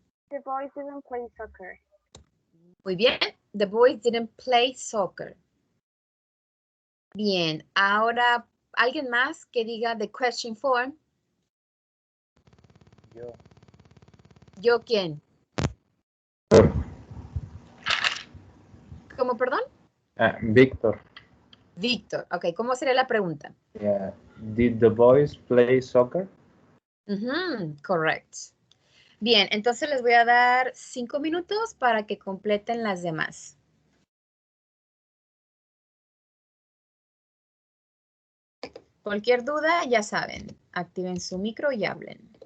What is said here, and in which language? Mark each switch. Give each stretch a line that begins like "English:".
English: The boys didn't play soccer.
Spanish: Muy bien.
English: The boys didn't play soccer.
Spanish: Bien. Ahora, ¿alguien más que diga
English: the question form?
Spanish: Yo. ¿Yo quién? ¿Cómo, perdón? Víctor. Víctor. Ok, ¿cómo sería la pregunta?
English: Yeah. Did the boys play soccer? Correct.
Spanish: Bien, entonces les voy a dar 5 minutos para que completen las demás. Cualquier duda, ya saben, activen su micro y hablen.